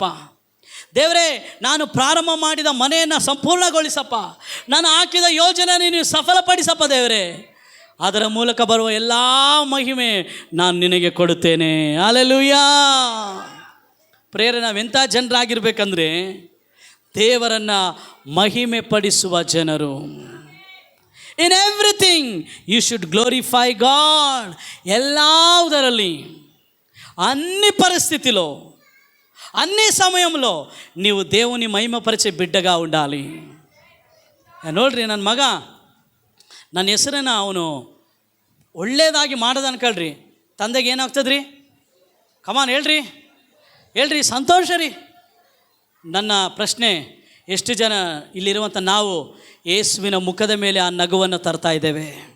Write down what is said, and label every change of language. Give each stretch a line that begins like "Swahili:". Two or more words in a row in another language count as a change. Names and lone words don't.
Kannada: ದೇವರೇ ನಾನು ಪ್ರಾರಂಭ ಮಾಡಿದ ಮನೆಯನ್ನು ಸಂಪೂರ್ಣಗೊಳಿಸಪ್ಪ, ನಾನು ಹಾಕಿದ ಯೋಜನೆ ನೀನು ಸಫಲಪಡಿಸಪ್ಪ ದೇವರೇ. ಅದರ ಮೂಲಕ ಬರುವ ಎಲ್ಲ ಮಹಿಮೆ ನಾನು ನಿನಗೆ ಕೊಡುತ್ತೇನೆ. ಹಲ್ಲೆಲೂಯಾ. ಪ್ರೇರಣೆ ನಾವೆಂಥ ಜನರಾಗಿರ್ಬೇಕಂದ್ರೆ ದೇವರನ್ನು ಮಹಿಮೆ ಪಡಿಸುವ ಜನರು.
English: In everything you should glorify God.
Kannada: ಎಲ್ಲದರಲ್ಲಿ,
Telugu: అన్ని పరిస్థితిలో, అన్ని సమయంలో నీవు దేవుని మహిమపరిచే బిడ్డగా ఉండాలి.
Kannada: ನೋಡ್ರಿ, ನನ್ನ ಮಗ ನನ್ನ ಹೆಸರನ್ನು ಅವನು ಒಳ್ಳೆಯದಾಗಿ ಮಾಡೋದು ಅನ್ಕೊಳ್ರಿ, ತಂದೆಗೆ ಏನಾಗ್ತದೆ ರೀ? ಕಮಾನ್ ಹೇಳ್ರಿ, ಹೇಳ್ರಿ, ಸಂತೋಷ ರೀ. ನನ್ನ ಪ್ರಶ್ನೆ, ಎಷ್ಟು ಜನ ಇಲ್ಲಿರುವಂಥ ನಾವು ಯೇಸುವಿನ ಮುಖದ ಮೇಲೆ ಆ ನಗುವನ್ನು ತರ್ತಾ ಇದ್ದೇವೆ?